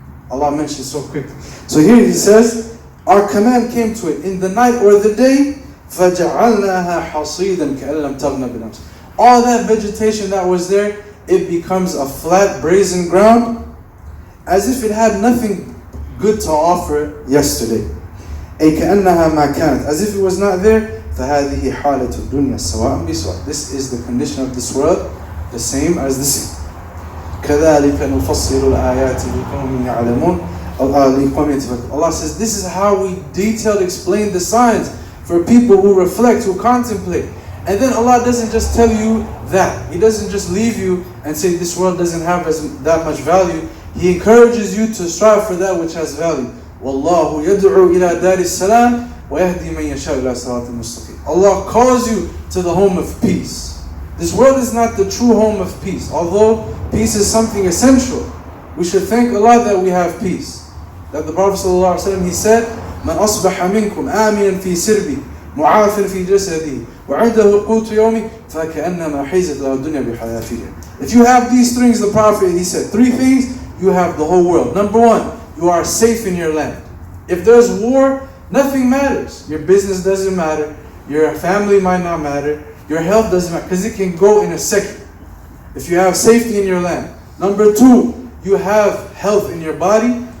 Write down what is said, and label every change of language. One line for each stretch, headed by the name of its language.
English: Allah mentioned so quickly. So here He says, our command came to it in the night or the day,
Arabic: فَجَعَلْنَاهَا حَصِيدًا كَأَلَّمْ تَغْنَ بِالْأَمْسِ.
English: All that vegetation that was there, it becomes a flat, brazen ground, as if it had nothing good to offer yesterday.
Arabic: أي كأنها ما كانت.
English: As if it was not there.
Arabic: فهذه حالة الدنيا سواء بسواء.
English: This is the condition of this world, the same as the same.
Arabic: كذلك نفصل الآيات لقوم يعلمون.
English: Allah says, this is how we detailed explain the signs for people who reflect, who contemplate. And then Allah doesn't just tell you that. He doesn't just leave you and say this world doesn't have that much value. He encourages you to strive for that which has value.
Arabic: وَاللَّهُ يَدْعُو إِلَىٰ دَارِ السَّلَامِ وَيَهْدِي مَنْ يَشَاءُ إِلَىٰ صِرَاطٍ مُسْتَقِيمٍ.
English: Allah calls you to the home of peace. This world is not the true home of peace. Although peace is something essential, we should thank Allah that we have peace. That the Prophet ﷺ, he said,
Arabic: مَنْ أَصْبَحَ مِنْكُمْ آمِنًا فِي سِرْبِهِ مُعَافٍ فِي جَسَدِهِ وَعِنْدَهُ قُوتُ يَوْمِهِ فَكَأَنَّمَا حِيزَتْ لَهُ الدُّنْيَا بِحَذَافِيرِهَا.
English: If you have these things, the Prophet, he said, 3 things, you have the whole world. Number one, you are safe in your land. If there's war, nothing matters. Your business doesn't matter. Your family might not matter. Your health doesn't matter, because it can go in a second. If you have safety in your land. Number two, you have health in your body.